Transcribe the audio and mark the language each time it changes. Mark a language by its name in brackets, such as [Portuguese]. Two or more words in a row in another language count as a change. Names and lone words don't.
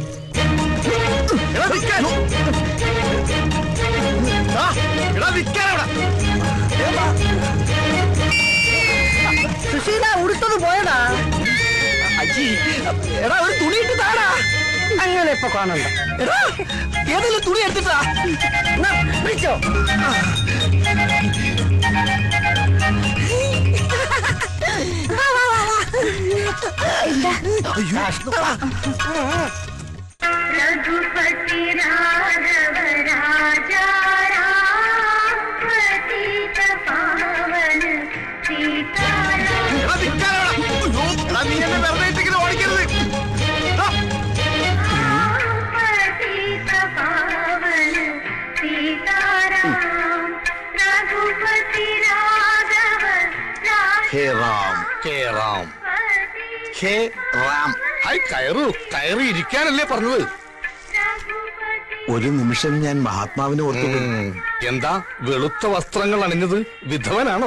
[Malayalam] സുശീല ഉടുത്തത് പോയടാ. എടാ, ഒരു തുണി ഇട്ട് താടാ. അങ്ങനെ ഇപ്പൊ കാണണ്ട. എടാ, ഏതെങ്കിലും തുണി എടുത്തിട്ടാ വിളിച്ചോ. [Hindi] रघुपति राघव राजा राम पतित पावन सीताराम पतित पावन सीताराम रघुपति राघव [Malayalam] ഹേ റാം, ഹേ റാം, ഹേ റാം. കയറി ഇരിക്കാനല്ലേ പറഞ്ഞത്? ഒരു നിമിഷം ഞാൻ മഹാത്മാവിനെ ഓർത്തു. എന്താ വെളുത്ത വസ്ത്രങ്ങൾ അണിഞ്ഞത്? വിധവനാണോ?